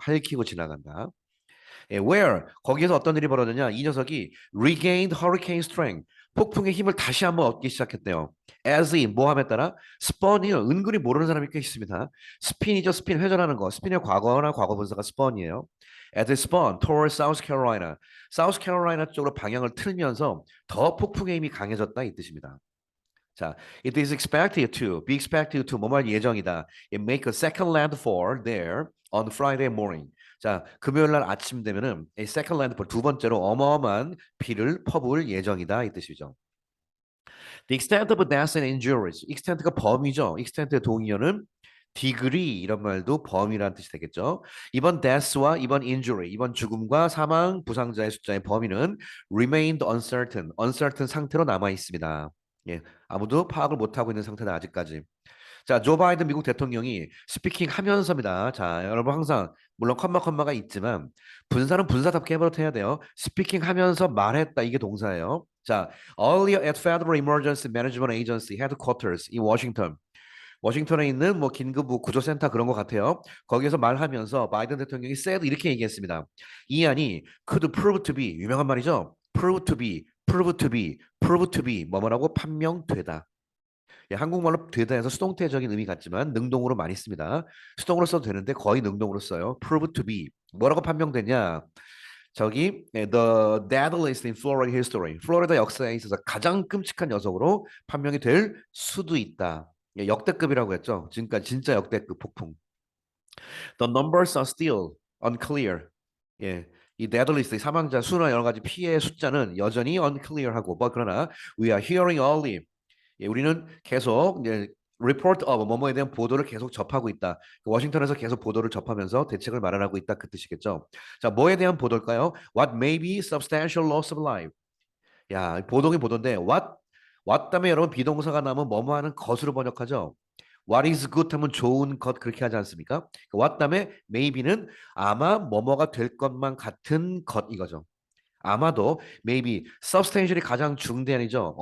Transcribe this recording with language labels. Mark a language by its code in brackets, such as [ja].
[ko] 핥히고 지나간다. 예, where 거기에서 어떤 일이 벌어졌냐? 이 녀석이 [en] regained hurricane strength [ko] 폭풍의 힘을 다시 한번 얻기 시작했대요. as in 모함에 따라 spurn이요. 은근히 모르는 사람이 꽤 있습니다. spin이죠. spin 회전하는 거. spin의 과거나 과거 분사가 spurn이에요. [en] as it spun toward South Carolina. [ko] South Carolina 쪽으로 방향을 틀면서 더 폭풍의 힘이 강해졌다 이 뜻입니다. [en] 자, it is expected to, be expected to, [ko] 뭐뭐 할 예정이다. [en] It make a second landfall there on Friday morning. [ko] 자, 금요일 날 아침 되면은 [en] a second landfall [ko] 두 번째로 어마어마한 비를 퍼부을 예정이다 이 뜻이죠. [en] The extent of deaths and injuries. [ko] extent가 범위죠. extent의 동의어는 degree 이런 말도 범위라는 뜻이 되겠죠. 이번 death와 이번 injury, 이번 죽음과 사망, 부상자의 숫자의 범위는 [en] remained uncertain, [ko] uncertain 상태로 남아 있습니다. 예, 아무도 파악을 못하고 있는 상태다 아직까지. 자, 조 바이든 미국 대통령이 스피킹 하면서입니다. 자, 여러분 항상 물론 컴마가 있지만 분사는 분사답게 해버릇 해야 돼요. 스피킹 하면서 말했다 이게 동사예요. [en] 자, earlier at Federal Emergency Management Agency headquarters in Washington. [ko] 워싱턴에 있는 뭐 긴급 뭐 구조센터 그런 것 같아요. 거기에서 말하면서 바이든 대통령이 said 이렇게 얘기했습니다. 이 안이 could prove to be 유명한 말이죠. [en] prove to be, prove to be, prove to be 뭐뭐라고 판명되다. [ko] 예, 한국말로 되다 해서 수동태적인 의미 같지만 능동으로 많이 씁니다. 수동으로 써도 되는데 거의 능동으로 써요. [en] prove to be. 뭐라고 판명되냐? 저기 the deadliest in Florida history. [ko] 플로리다 역사에 있어서 가장 끔찍한 녀석으로 판명이 될 수도 있다. 예, 역대급이라고 했죠. 지금까지 진짜 역대급 폭풍. [en] The numbers are still unclear. [ko] 예, 이 deadliest 사망자 수나 여러 가지 피해의 숫자는 여전히 unclear하고 뭐 그러나 [en] we are hearing early. [ko] 예, 우리는 계속 이제 report of 뭐뭐에 대한 보도를 계속 접하고 있다. 워싱턴에서 계속 보도를 접하면서 대책을 마련하고 있다 그 뜻이겠죠. 자, 뭐에 대한 보도일까요? [en] What may be substantial loss of life. [ko] 야, 보도긴 보도인데 what 다음에 여러분 비동사가 나오면 뭐뭐 하는 것으로 번역하죠. What is good 하면 좋은 것 그렇게 하지 않습니까? what 다음에 maybe는 아마 뭐뭐가 될 것만 같은 것 이거죠. 아마도 maybe substantially 가장 중대한이죠.